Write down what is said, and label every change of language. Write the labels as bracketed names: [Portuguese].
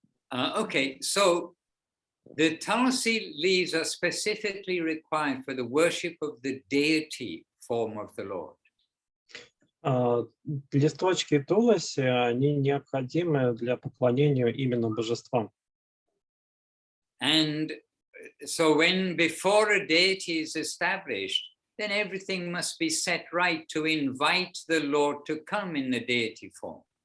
[English] Okay, so the Tulsi leaves are specifically required for the worship of the deity form of the Lord. [Russian] Листочки туласи, они необходимы для поклонения именно божествам. [English] And so when before a deity is established, then everything must be set right to invite the Lord to come in the deity form.